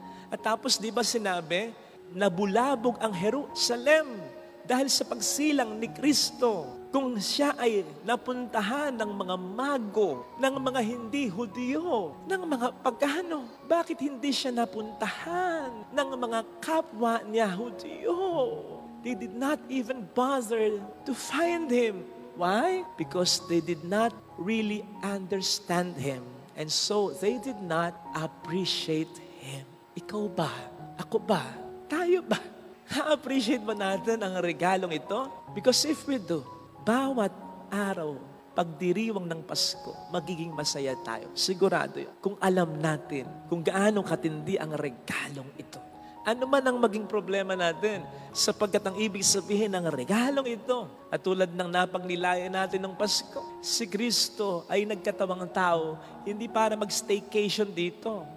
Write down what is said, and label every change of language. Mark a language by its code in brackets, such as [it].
[tl] At tapos di ba sinabi, nabulabog ang Jerusalem dahil sa pagsilang ni Kristo. Kung siya ay napuntahan ng mga mago, ng mga hindi Hudyo, ng mga pagano, bakit hindi siya napuntahan ng mga kapwa niya Hudyo? [en] They did not even bother to find him. Why? Because they did not really understand him. And so they did not appreciate him. [tl] Ikaw ba? Ako ba? Tayo ba? Na-appreciate ba natin ang regalong ito? [en] Because if we do, [tl] bawat araw, pagdiriwang ng Pasko, magiging masaya tayo. Sigurado yun. Kung alam natin kung gaano katindi ang regalong ito. Ano man ang maging problema natin, sapagkat ang ibig sabihin ng regalong ito, at tulad ng napagnilayan natin ng Pasko, si Kristo ay nagkatawang tao, hindi para mag-staycation dito.